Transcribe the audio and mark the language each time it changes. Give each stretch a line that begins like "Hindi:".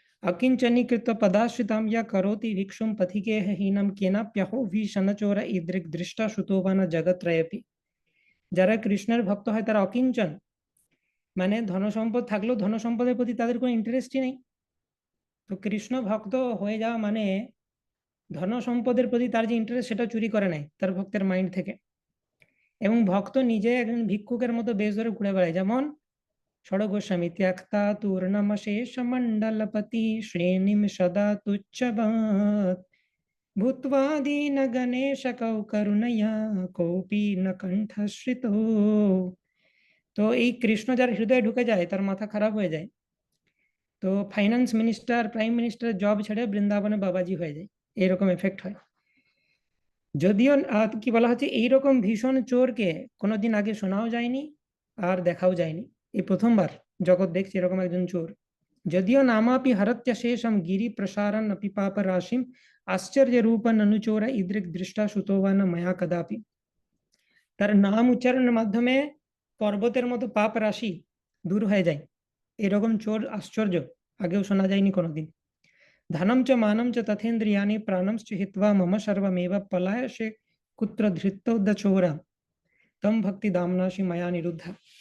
Sanskrit: अकिंचनीकृत पदाश्रितां या करोति भिक्षुं पथिकेह हीनं केनाप्यहो भीषणचोर ईदृक् दृष्टा श्रुतो वा न जगत्त्रयेऽपि।
Bangla: যারা কৃষ্ণের ভক্ত হয় তারা অকিঞ্চন, মানে ধন সম্পদ থাকলেও ধন সম্পদের প্রতি তাদের কোনো ইন্টারেস্টই নেই। তো কৃষ্ণ ভক্ত হয়ে যাওয়া মানে ধন সম্পদের প্রতি তার যে ইন্টারেস্ট সেটা চুরি করে নেয় তার ভক্তের মাইন্ড থেকে। এবং ভক্ত নিজে একজন ভিক্ষুকের মতো বেশ ধরে ঘুরে বেড়ায়, যেমন
Sanskrit: षड गोस्वामी त्यक्ता तूर्णमशेष मंडलपति श्रेणीम सदा तुच्छभात् भूत्वा दीन गणेश कौ करुणया कोपी न कंठश्रितो।
Bangla: তো এই কৃষ্ণ যার হৃদয়ে ঢুকে যায় তার মাথা খারাপ হয়ে যায়, তো finance minister prime minister job ছেড়ে বৃন্দাবনে বাবাজি হয়ে যায়, এরকম এফেক্ট হয়। যদিও কি বলা হচ্ছে, এইরকম ভীষণ চোরকে কোনোদিন আগে শোনাও যায়নি আর দেখাও যায়নি, এই প্রথমবার জগৎ দেখছে এরকম একজন চোর। যদিও
Sanskrit: নামাপি হরত্য শেষম গিরি প্রসারণ অপি পাপ রাশিম आश्चर्य रूप अनुचोर इदृक दृष्टा सुतो वा न मया कदापि।
Bangla: তার নাম উচ্চারণের মাধ্যমে পর্বতের মতো পাপ রাশি দূর হয়ে যায়, এরকম চোর আশ্চর্য আগেও শোনা যায়নি কোনোদিন।
Sanskrit: ধনম চ মানম চ তথেন্দ্রিয়ানি প্রাণম চ হিত্বা মম সর্বমেব পলায় সে কুত্র ধৃত্যোদ্য চোরা তম ভক্তি দামনাসী মায়া নিরুদ্ধা।